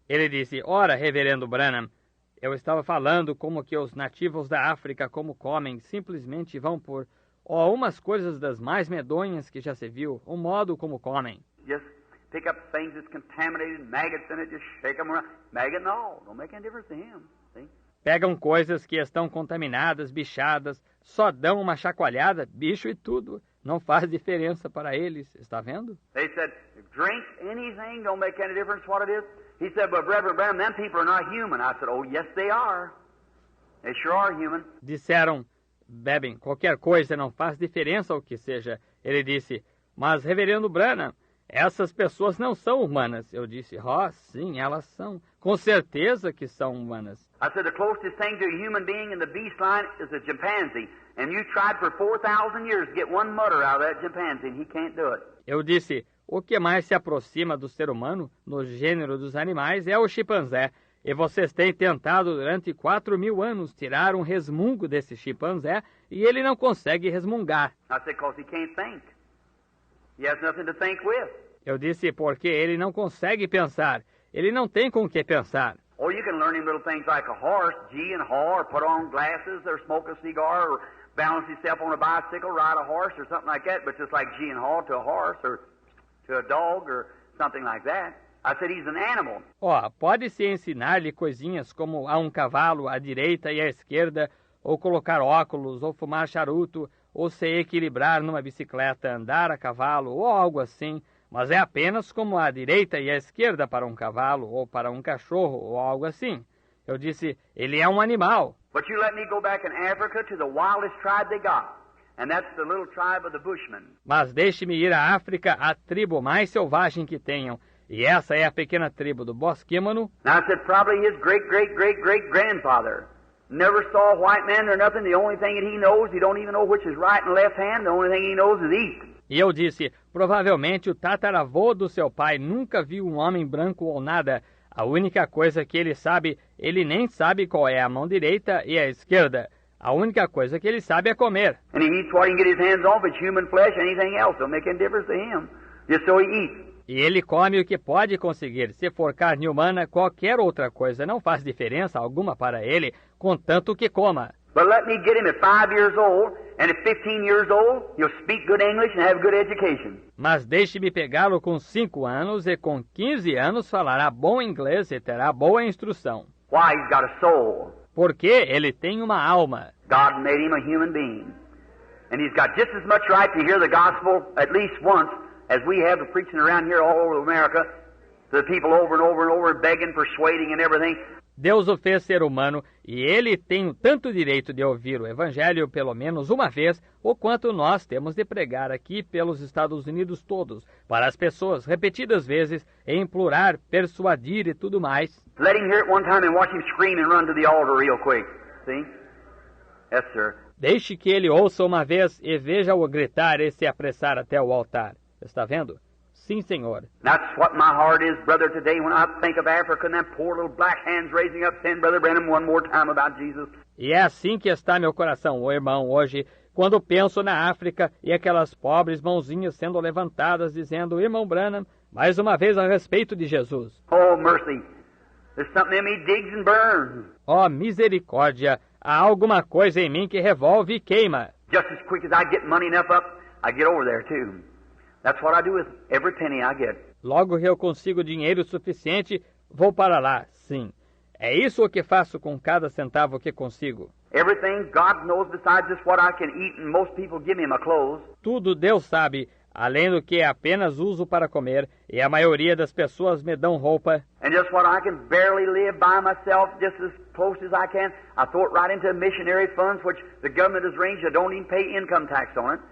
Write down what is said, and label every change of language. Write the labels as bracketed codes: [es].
[pt] Ele disse, ora, reverendo Branham, eu estava falando como que os nativos da África como comem, simplesmente vão por umas coisas das mais medonhas que já se viu, o modo como comem. [en] Just pick up things that's contaminated, maggots in it, just shake them around. Maggot and all, don't make any difference to him. See? [pt] Pegam coisas que estão contaminadas, bichadas, só dão uma chacoalhada, bicho e tudo. Não faz diferença para eles, está vendo? [en] They said, drink anything, don't make any difference what it is. He said, but Reverend Branham, them people are not human. I said, oh, yes, they are. They sure are human. [pt] Disseram, bebem qualquer coisa, não faz diferença o que seja. Ele disse, mas reverendo Branham, essas pessoas não são humanas. Eu disse, sim, elas são. Com certeza que são humanas. [en] I said, the closest thing to a human being in the beast line is a chimpanzee. And you tried for 4,000 years to get one mutter out of that chimpanzee, and he can't do it. [pt] Eu disse, o que mais se aproxima do ser humano, no gênero dos animais, é o chimpanzé. E vocês têm tentado durante 4.000 anos tirar um resmungo desse chimpanzé, e ele não consegue resmungar. [en] I said, because he can't think. He has nothing to think with. [pt] Eu disse, porque ele não consegue pensar. Ele não tem com o que pensar. [en] Or you can learn him little things like a horse, gee and haw, or put on glasses, or smoke a cigar, or balance himself on a bicycle, ride a horse, or something like that, but just like gee and haw to a horse, or to a dog, or something like that. I said he's an animal. [pt] Pode-se ensinar-lhe coisinhas como a um cavalo à direita e à esquerda, ou colocar óculos, ou fumar charuto, ou se equilibrar numa bicicleta, andar a cavalo, ou algo assim, mas é apenas como a direita e a esquerda para um cavalo, ou para um cachorro, ou algo assim. Eu disse, ele é um animal. [en] But you let me go back in Africa to the wildest tribe they got. and that's the little tribe of the Bushmen. [pt] Mas deixe-me ir à África, a tribo mais selvagem que tenham. E essa é a pequena tribo do bosquímano. [en] Now I said probably his great-great-great-great-grandfather never saw a white man or nothing. The only thing that he knows, he don't even know which is right and left hand. The only thing he knows is eat. [pt] E eu disse, provavelmente o tataravô do seu pai nunca viu um homem branco ou nada. A única coisa que ele sabe, ele nem sabe qual é a mão direita e a esquerda. A única coisa que ele sabe é comer. [en] And he eats what he can get his hands on, if it's human flesh, anything else. Don't make any difference to him. Just so he eats. [pt] E ele come o que pode conseguir. Se for carne humana, qualquer outra coisa não faz diferença alguma para ele, contanto que coma. [en] But let me get him at 5 years old, and at 15 years old, he'll speak good English and have good education. [pt] Mas deixe-me pegá-lo com 5 anos e com 15 anos falará bom inglês e terá boa instrução. [en] Why? He's got a soul. [pt] Porque ele tem uma alma. [en] God made him a human being. And he's got just as much right to hear the gospel at least once as we have the preaching around here all over America to the people over and over and over, begging, persuading and everything. [pt] Deus o fez ser humano e ele tem tanto direito de ouvir o Evangelho pelo menos uma vez, o quanto nós temos de pregar aqui pelos Estados Unidos todos, para as pessoas repetidas vezes, e implorar, persuadir e tudo mais. [en] Let him hear it one time and watch him scream and run to the altar real quick. See? Yes, sir. [pt] Deixe que ele ouça uma vez e veja-o gritar e se apressar até o altar. Está vendo? Sim, Senhor. [en] That's what my heart is, brother, today when I think of Africa and them poor little black hands raising up, saying, Brother Branham, one more time about Jesus. [pt] E é assim que está meu coração, ô irmão, hoje, quando penso na África e aquelas pobres mãozinhas sendo levantadas, dizendo, Irmão Branham, mais uma vez a respeito de Jesus. [en] Oh, mercy. There's something in me digs and burns. [pt] Ó misericórdia, há alguma coisa em mim que revolve e queima. [en] Just as quick as I get money enough up, I get over there, too. That's what I do with every penny I get. [pt] Logo que eu consigo dinheiro suficiente, vou para lá, sim. É isso o que faço com cada centavo que consigo. [en] Everything God knows besides just what I can eat, and most people give me my clothes. [pt] Tudo Deus sabe, além do que apenas uso para comer, e a maioria das pessoas me dão roupa. [en] And just what I can barely live by myself, just as close as I can, I throw it right into missionary funds, which the government has arranged. I don't even pay income tax on it.